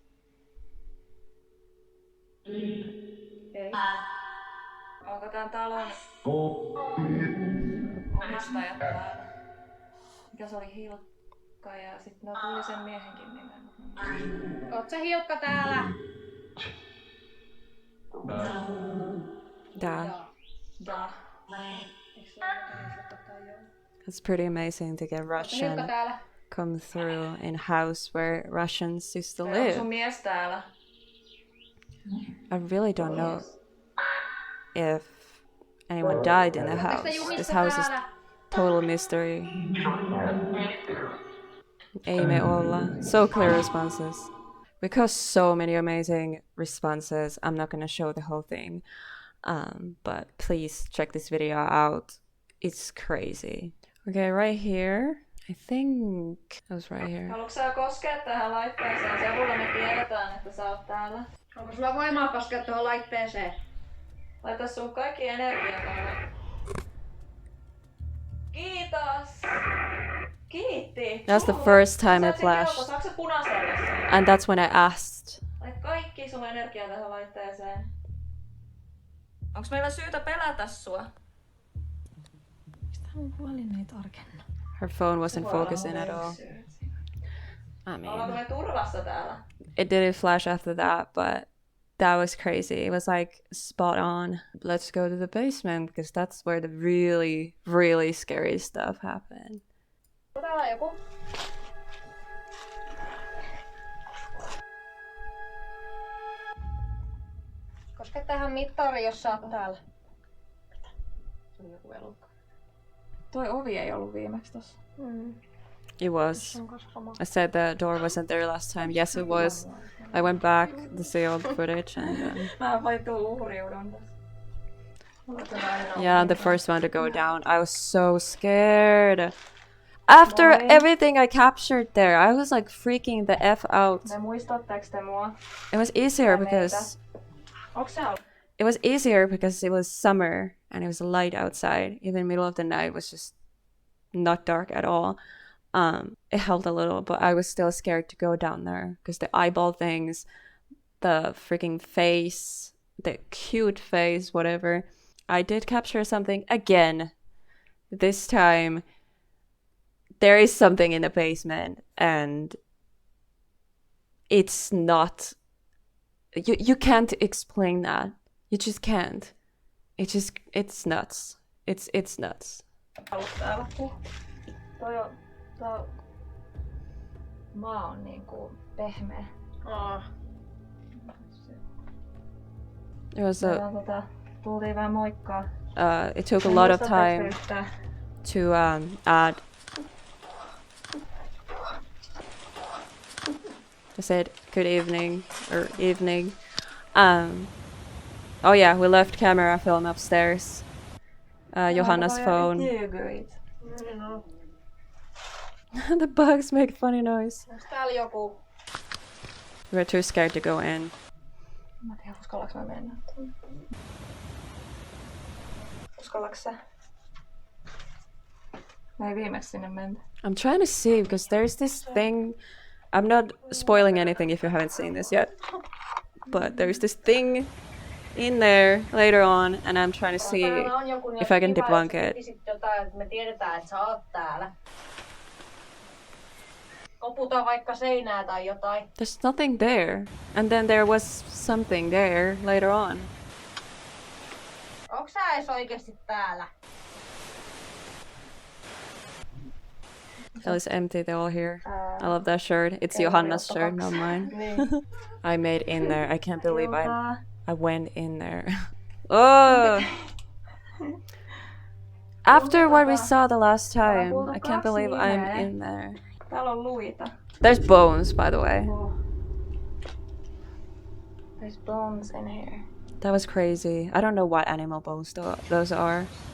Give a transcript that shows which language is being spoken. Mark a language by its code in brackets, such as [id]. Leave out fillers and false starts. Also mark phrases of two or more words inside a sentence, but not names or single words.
[fi] Ei. Onko tän talon omistajat täällä? Mikä se oli, Hilkka, ja sit no tuli sen miehenkin nimen. Oot sä Hilkka täällä? Da. Da. [en] It's pretty amazing to get Hilkka Russian [fi] täällä? [en] come through in house where Russians used to [fi] Onko [en] live. [fi] sun mies täällä? [en] I really don't know if anyone died in the house. This house is total mystery. [fi] Ei me olla. [en] So clear responses. Because so many amazing responses, I'm not gonna show the whole thing. But please check this video out. It's crazy. Okay, right here. I think it was right here. [fi] Haluatko sä koskea tähän laitteeseen? Sen avulla me tiedetään, että sä oot täällä. Onko sulla voimaa koskea tuohon laitteeseen? Laita sun kaikki energia täällä. Kiitos! Kiitti! [en] That's the first time it flashed. [fi] Saatko sä punaiselle sen? [en] And that's when I asked. [fi] Laita kaikki sun energia tähän laitteeseen. Onks meillä syytä pelätä sua? Mistä mun puhelin ei tarkenna? [en] Her phone wasn't focusing at all. I [fi] Ollaanko [en] mean, [fi] me turvassa täällä? [en] it didn't flash after that, but that was crazy. It was like spot on. Let's go to the basement because that's where the really, really scary stuff happened. [fi] Täällä joku. Koske tähän mittariin, jos sä oot täällä. Se oli joku elukka. Toi ovi ei ollut viimeksi tossa. [en] It was. I said the door wasn't there last time. Yes, it was. I went back to see all the footage and [fi] Mä valittu uhriudun tässä. [en] yeah, the first one to go down. I was so scared. After [fi] Moi. [en] everything I captured there, I was like freaking the F out. [fi] Me muistatteko te mua? [en] It was easier [fi] Tai [en] because [fi] Onks sä [en] it was summer and it was light outside. Even middle of the night was just not dark at all. It helped a little, but I was still scared to go down there because the eyeball things, the freaking face, the cute face, whatever. I did capture something again. This time, there is something in the basement, and it's not. You can't explain that. You just can't. It's nuts. It's nuts. [fi] ollut täällä? Toi maa on niinku pehmeä. [en] It was [fi] Tultiin vähän moikkaa. [en] it took a lot of time to add. I said good evening or evening. Oh yeah, we left camera film upstairs. Johanna's phone. The bugs make funny noise. [fi] Onks täällä joku? [en] We were too scared to go in. [fi] Mä tiedän, uskallaks mä mennä. Uskallaks sä? Mä ei viimeksi sinne menty. [en] I'm trying to see because there's this thing. I'm not spoiling anything if you haven't seen this yet, but there's this thing in there later on, and I'm trying to see if I can debunk it. [fi] Me tiedetään, että sä oot täällä. Koputa vaikka seinää tai jotain. [en] There's nothing there, and then there was something there later on. [fi] Onks sä edes oikeesti täällä? [en] It was empty, they're all here. I love that shirt. It's Johanna's shirt, not mine. I made in there. I can't believe I went in there. Oh! After what we saw the last time, I can't believe I'm in there. [fi] Täällä on luita. [en] There's bones, by the way. There's bones in here. That was crazy. I don't know what animal bones those are.